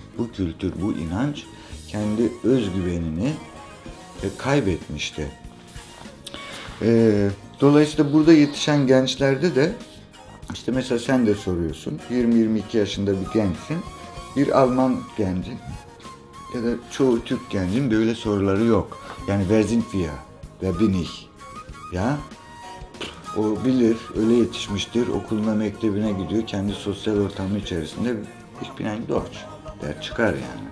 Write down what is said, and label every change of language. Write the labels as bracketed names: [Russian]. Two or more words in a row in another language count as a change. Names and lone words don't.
[Turkish] Bu kültür, bu inanç kendi özgüvenini kaybetmişti. Dolayısıyla burada yetişen gençlerde de işte mesela sen de soruyorsun. 20-22 yaşında bir gençsin. Bir Alman gencin ya da çoğu Türk gencin böyle soruları yok. [German] Yani wer sind wir? Wer bin ich? [Turkish] Ya o bilir, öyle yetişmiştir. Okuluna, mektebine gidiyor. Kendi sosyal ortamı içerisinde [German] ich bin ein Deutsch [Turkish] der çıkar yani.